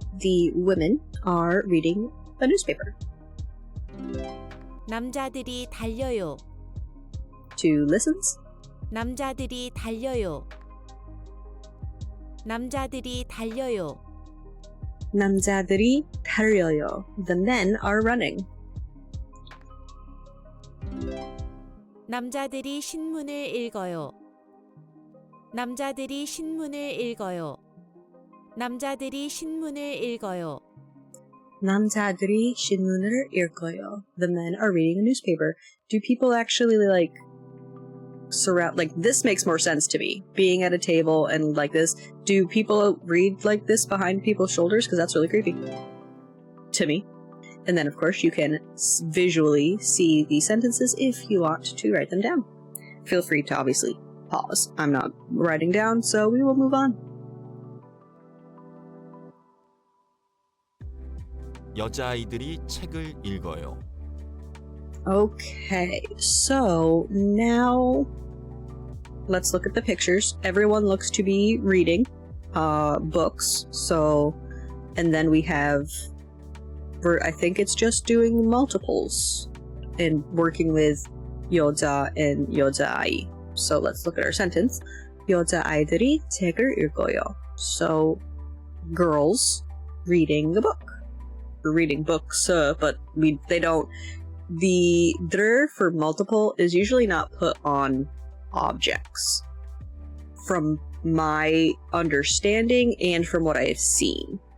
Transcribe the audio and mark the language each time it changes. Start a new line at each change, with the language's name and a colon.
English: The women are reading a newspaper.
Korean: 남자들이 달려요.
English: 2 listens.
Korean: 남자들이 달려요. 남자들이 달려요. 남자들이 달려요.
English: The men are running.
Korean: 남자들이 신문을 읽어요. 남자들이 신문을 읽어요. 남자들이 신문을 읽어요. 남자들이 신문을 읽어요.
English: The men are reading a newspaper. Do people actually surround, this makes more sense to me, being at a table and like this. Do people read like this behind people's shoulders? Because that's really creepy to me. And then of course you can visually see the sentences if you want to write them down. Feel free to obviously pause. I'm not writing down, so we will move on.
Korean: 여자아이들이 책을 읽어요.
English: Okay, so now let's look at the pictures. Everyone looks to be reading books. So, and then we have, I think it's just doing multiples and working with 여자 and 여자아이. So let's look at our sentence.
Korean: 여자아이들이 책을 읽어요.
English: So, girls reading a book. We're reading books, but they don't. The dr for multiple is usually not put on objects from my understanding and from what I have seen.